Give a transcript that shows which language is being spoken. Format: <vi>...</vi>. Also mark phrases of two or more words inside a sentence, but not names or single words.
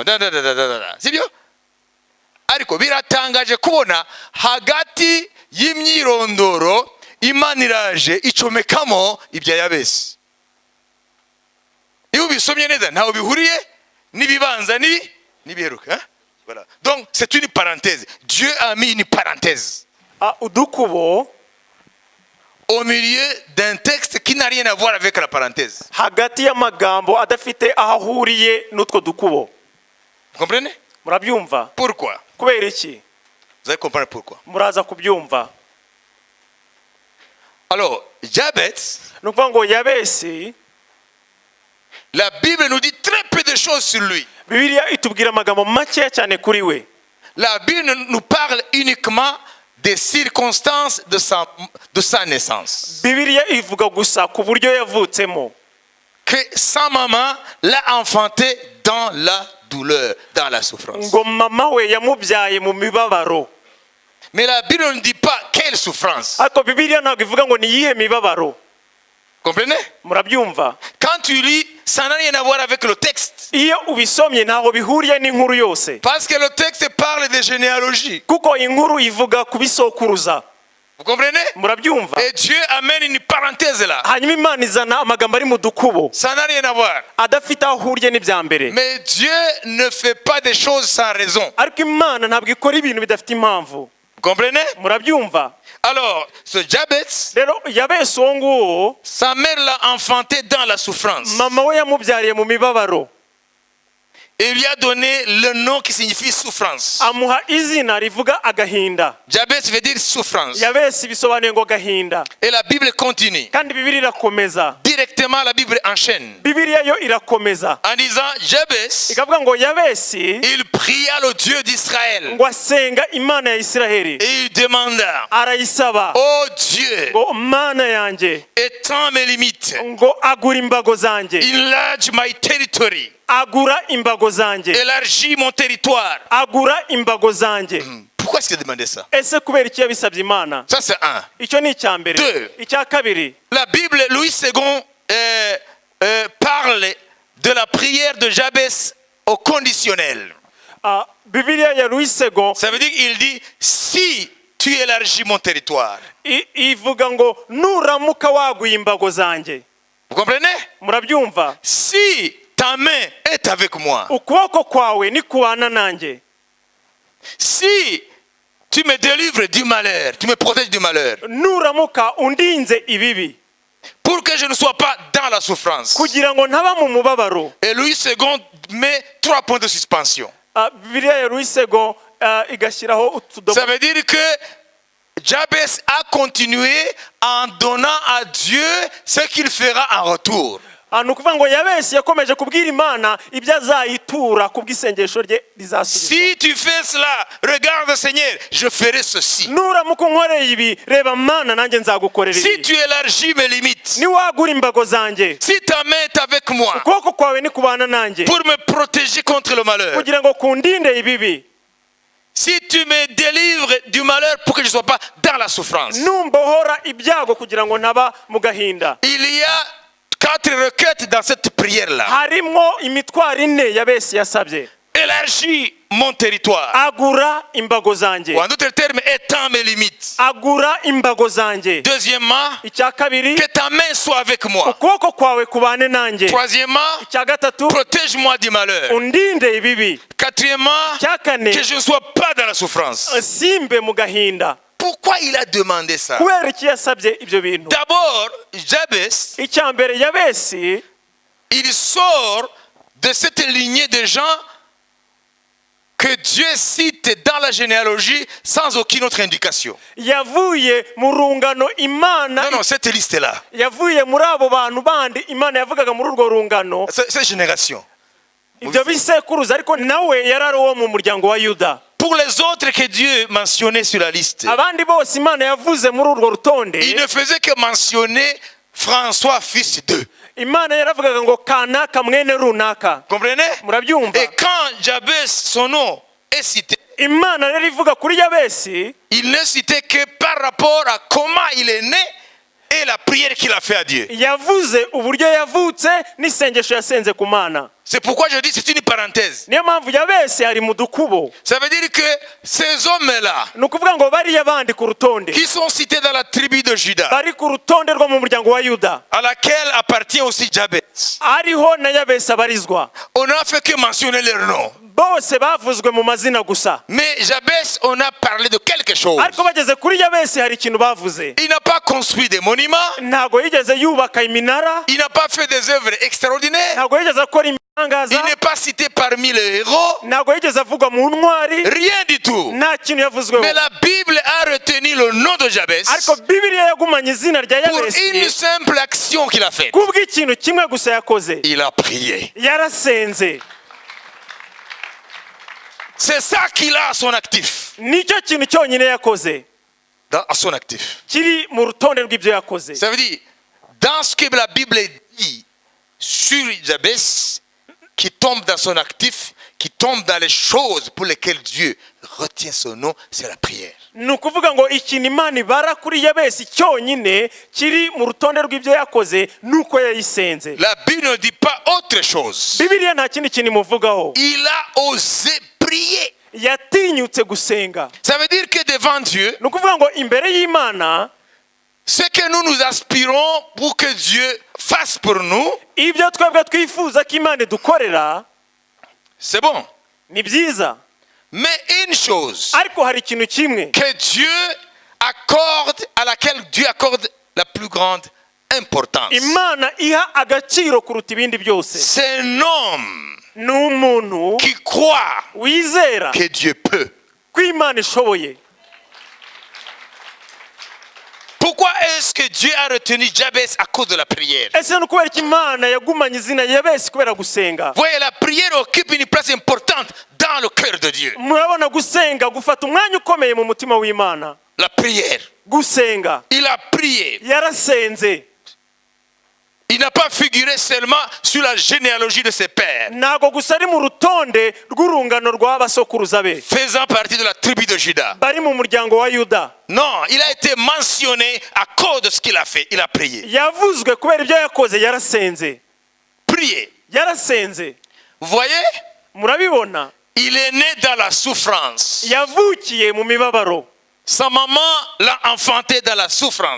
<rw>Sibyo? Ariko biratangaje kubona hagati y'imyirondoro Imana iraje icomekamo ibya Yabesi. Iyo bisomye neza ntaho bihuriye nibibanza nibiheruka.</rw> <fr>Voilà. Donc c'est une parenthèse. Dieu a mis une parenthèse</fr> <rw>udukubo</rw> <fr>au milieu d'un texte qui n'a rien à voir avec la parenthèse.</fr> <rw>hagati y'amagambo adafite ahahuriye n'utwo dukubo.</rw> <fr>Vous comprenez?</fr> <rw>Murabyumva?</rw> <fr>Pourquoi?</fr> <rw>Kubera iki?</rw> <fr>Vous allez comprendre pourquoi.</fr> <rw>Muraza kubyumva.</rw> <fr>Alors, Jabez,</fr> <rw>Nukuvuga ngo Yabesi,</rw> <fr>la Bible nous dit très peu de choses sur lui.</fr> <rw>Bibiliya itubwira amagambo make cyane kuri we.</rw> <fr>La Bible nous parle uniquement des circonstances de sa naissance.</fr> <rw>Bibiliya ivuga gusa ku buryo yavutsemo.</rw> <fr>Que sa maman l'a enfanté dans la douleur, dans la souffrance.</fr> <rw>Ngo mama we yamubyaye mu mibabaro.</rw> <fr>Mais la Bible ne dit pas quelle souffrance.</fr> <rw>Ariko Bibiliya ntabwo ivuga ngo ni yihe mibabaro.</rw> <fr>Comprenez?</fr> <rw>Murabyumva?</rw> <fr>Quand tu lis, ça n'a rien à voir avec le texte.</fr> <rw>Iyo ubisomye ntaho bihuriye n'inkuru yose.</rw> <fr>Parce que le texte parle de généalogie.</fr> <rw>Kuko inkuru ivuga kubisokuruza.</rw> <fr>Vous comprenez?</fr> <rw>Murabyumva?</rw> <fr>Et Dieu amène une parenthèse là.</fr> <rw>Hanyuma Imana izana amagambo ari mu dukubo</rw> <fr>Ça n'a rien à voir.</fr> <rw>adafite aho ahuriye n'ibya mbere.</rw> <fr>Mais Dieu ne fait pas des choses sans raison.</fr> <rw>Ariko Imana ntabwo ikora ibintu bidafite impamvu.</rw> <fr>Vous comprenez?</fr> <rw>Murabyumva?</rw> <fr>Alors, ce Jabez,</fr> <rw>Rero Yabesi uwo nguwo</rw> <fr>sa mère l'a enfanté dans la souffrance.</fr> <rw>mama we yamubyariye mu mibabaro.</rw> <fr>et lui a donné le nom qui signifie souffrance.</fr> <rw>amuha izina rivuga agahinda.</rw> <fr>Jabez veut dire souffrance.</fr> <rw>Yabesi bisobanuye ngo gahinda.</rw> <fr>Et la Bible continue.</fr> <rw>Kandi Bibiliya irakomeza.</rw> <fr>Directement, la Bible enchaîne</fr> <rw>Bibiliya yo irakomeza.</rw> <fr>en disant Jabez,</fr> <rw>Ikavuga ngo Yabesi</rw> <fr>il pria le Dieu d'Israël</fr> <rw>ngo asenga Imana ya Isiraheli.</rw> <fr>et il demanda:</fr> <rw>Arayisaba</rw> <fr>oh Dieu,</fr> <rw>ngo Mana yanjye</rw> <fr>étends mes limites,</fr> <rw>ngo agura imbago zanjye.</rw> <en>enlarge my territory,</en> <rw>Agura imbago zanjye.</rw> <fr>élargis mon territoire.</fr> <rw>Agura imbago zanjye.</rw> <fr>Pourquoi est-ce qu'il a demandé ça?</fr> <rw>Ese kubera iki yabisabye Imana?</rw> <fr>Ça c'est un.</fr> <rw>Icyo ni icya mbere.</rw> <fr>Deux.</fr> <rw>Icya kabiri,</rw> <fr>La Bible, Louis II parle de la prière de Jabez au conditionnel.</fr> <rw>Bibiliya ya Louis II</rw> <fr>Ça veut dire qu'il dit: si tu élargis mon territoire.</fr> <rw>ivuga ngo nuramuka waguye imbago zanjye.</rw> <fr>Vous comprenez?</fr> <rw>Murabyumva?</rw> <fr>Si ta main est avec moi,</fr> <rw>Ukuboko kwawe ni kubana nanjye.</rw> <fr>si tu me délivres du malheur, tu me protèges du malheur,</fr> <rw>Nuramuka undinze ibibi</rw> <fr>pour que je ne sois pas dans la souffrance.</fr> <rw>kugira ngo ntaba mu mubabaro.</rw> <fr>Et Louis II met 3 points de suspension.</fr> <rw>Bibiliya ya Louis II igashyiraho utudomo.</rw> <fr>Ça veut dire que Jabez a continué en donnant à Dieu ce qu'il fera en retour.</fr> <rw>Ni ukuvuga ngo Yabesi yakomeje kubwira Imana ibyo azayitura ku bw'isengesho rye rizasubizwa.</rw> <fr>Si tu fais cela, regarde Seigneur, je ferai ceci.</fr> <rw>Nuramuka unkoreye ibi, reba Mana nanjye nzagukorera</rw> <fr>Si</fr> <rw>ibi.</rw> <fr>tu élargis mes limites,</fr> <rw>Niwagura imbago zanjye,</rw> <fr>si ta main est avec moi</fr> <rw>ukuboko kwawe ni kubana nanjye</rw> <fr>pour me protéger contre le malheur,</fr> <rw>kugira ngo kundinde ibibi.</rw> <fr>si tu me délivres du malheur pour que je ne sois pas dans la souffrance,</fr> <rw>Numbohora ibyago kugira ngo ntaba mu gahinda.</rw> <fr>il y a 4 requêtes dans cette prière-là.</fr> <rw>Harimo imitwaro ine Yabesi yasabye.</rw> <fr>Élargis mon territoire.</fr> <rw>Agura imbago zanjye.</rw> <fr>Ou en d'autres termes, étends mes limites.</fr> <rw>Agura imbago zanjye.</rw> <fr>Deuxièmement,</fr> <rw>Icya kabiri,</rw> <fr>que ta main soit avec moi.</fr> <rw>ukuboko kwawe kubane nanjye.</rw> <fr>Troisièmement,</fr> <rw>Icya gatatu,</rw> <fr>protège-moi du malheur.</fr> <rw>undinde ibibi.</rw> <fr>Quatrièmement,</fr> <rw>Icya kane,</rw> <fr>que je ne sois pas dans la souffrance.</fr> <rw>simbe mu gahinda.</rw> <fr>Pourquoi il a demandé ça?</fr> <rw>Kubera iki yasabye ibyo bintu?</rw> <fr>D'abord, Jabez,</fr> <rw>Icya mbere Yabesi</rw> <fr>il sort de cette lignée de gens que Dieu cite dans la généalogie sans aucune autre indication.</fr> <rw>yavuye mu rungano Imana</rw> <fr>Non, cette liste-là,</fr> <rw>yavuye muri abo bantu bandi Imana yavugaga muri urwo rungano.</rw> <fr>cette génération.</fr> <rw>Ibyo bisekuruza ariko nawe yari ari uwo mu muryango wa Yuda.</rw> <fr>Pour les autres que Dieu mentionnait sur la liste,</fr> <rw>Abandi bose Imana yavuze muri urwo rutonde,</rw> <fr>il ne faisait que mentionner François, fils d'eux.</fr> <rw>Imana yaravugaga ngo kanaka mwene runaka.</rw> <fr>Comprenez?</fr> <rw>Murabyumva?</rw> <fr>Et quand Jabez, son nom, est cité,</fr> <rw>Imana rero ivuga kuri Yabesi,</rw> <fr>il n'est cité que par rapport à comment il est né et la prière qu'il a fait à Dieu.</fr> <rw>yavuze uburyo yavutse n'isengesho yasenze ku Mana.</rw> <fr>C'est pourquoi je dis c'est une parenthèse.</fr> <rw>Niyo mpamvu Yabesi ari mu dukubo.</rw> <fr>Ça veut dire que ces hommes-là,</fr> <rw>Ni ukuvuga ngo bariya bandi ku rutonde</rw> <fr>qui sont cités dans la tribu de Juda,</fr> <rw>bari ku rutonde rwo mu muryango wa Yuda,</rw> <fr>à laquelle appartient aussi Jabez,</fr> <rw>ariho na Yabesi abarizwa,</rw> <fr>on n'a fait que mentionner leur nom.</fr> <rw>bose bavuzwe mu mazina gusa.</rw> <fr>Mais Jabez, on a parlé de quelque chose.</fr> <rw>Ariko bageze kuri Yabesi hari ikintu bavuze.</rw> <fr>Il n'a pas construit des monuments,</fr> <rw>Ntago yigeze yubaka iminara,</rw> <fr>il n'a pas fait des œuvres extraordinaires,</fr> <rw>ntago yigeze akora</rw> <fr>il</fr> <rw>imitangaza,</rw> <fr>n'est pas cité parmi les héros,</fr> <rw>ntago yigeze avugwa mu ntwari,</rw> <fr>rien du tout.</fr> <rw>nta kintu yavuzweho.</rw> <fr>Mais la Bible a retenu le nom de Jabez</fr> <rw>Ariko Bibiliya yagumanye izina rya</rw> <fr>pour une</fr> <rw>Yabesi</rw> <fr>simple action qu'il a faite.</fr> <rw>kubw'ikintu kimwe gusa yakoze.</rw> <fr>Il a prié.</fr> <rw>Yarasenze.</rw> <fr>C'est ça qu'il a à son actif.</fr> <rw>Nicyo kintu cyonyine yakoze</rw> <fr>À son actif.</fr> <rw>kiri mu rutonde rw'ibyo yakoze.</rw> <fr>Ça veut dire, dans ce que la Bible dit sur Jabez, qui tombe dans son actif, qui tombe dans les choses pour lesquelles Dieu retient son nom, c'est la prière.</fr> <rw>Ni ukuvuga ngo ikintu Imana ibara kuri Yabesi cyonyine kiri mu rutonde rw'ibyo yakoze nuko yayisenze.</rw> <fr>La Bible ne dit pas autre chose.</fr> <rw>Bibiliya nta kindi kintu imuvugaho.</rw> <fr>Il a osé prier.</fr> <rw>Yatinyutse gusenga.</rw> <fr>Ça veut dire que devant Dieu,</fr> <rw>Ni ukuvuga ngo imbere y'Imana</rw> <fr>ce que nous aspirons pour que Dieu fasse pour nous,</fr> <rw>ibyo twebwe twifuza ko Imana idukorera</rw> <fr>c'est bon.</fr> <rw>ni byiza,</rw> <fr>Mais une chose</fr> <rw>ariko hari ikintu kimwe</rw> <fr>que Dieu accorde, à laquelle Dieu accorde la plus grande importance.</fr> <rw>Imana iha agaciro kuruta ibindi byose.</rw> <fr>C'est un homme</fr> <rw>ni umuntu</rw> <fr>qui croit</fr> <rw>wizera</rw> <fr>que Dieu peut.</fr> <rw>ko Imana ishoboye.</rw> <fr>Pourquoi est-ce que Dieu a retenu Jabez à cause de la prière?</fr> <rw>Ese ni ukubera ko Imana yagumanye izina Yabesi kubera gusenga?</rw> <fr>Voyez, la prière occupe une place importante dans le cœur de Dieu.</fr> <rw>Murabona gusenga gufata umwanya ukomeye mu mutima w'Imana.</rw> <fr>La prière.</fr> <rw>Gusenga.</rw> <fr>Il a prié.</fr> <rw>Yarasenze.</rw> <fr>Il n'a pas figuré seulement sur la généalogie de ses pères,</fr> <rw>Ntago gusa ari mu rutonde rw'urungano rw'abasokuruza be</rw> <fr>faisant partie de la tribu de Juda.</fr> <rw>bari mu muryango wa Yuda.</rw> <fr>Non, il a été mentionné à cause de ce qu'il a fait. Il a prié.</fr> <rw>Yavuzwe kubera ibyo yakoze. Yarasenze.</rw> <fr>Prier.</fr> <rw>Yarasenze.</rw> <fr>Vous voyez?</fr> <rw>Murabibona?</rw> <fr>Il est né dans la souffrance.</fr> <rw>Yavukiye mu mibabaro.</rw> <fr>Sa maman l'a enfanté dans la souffrance.</fr>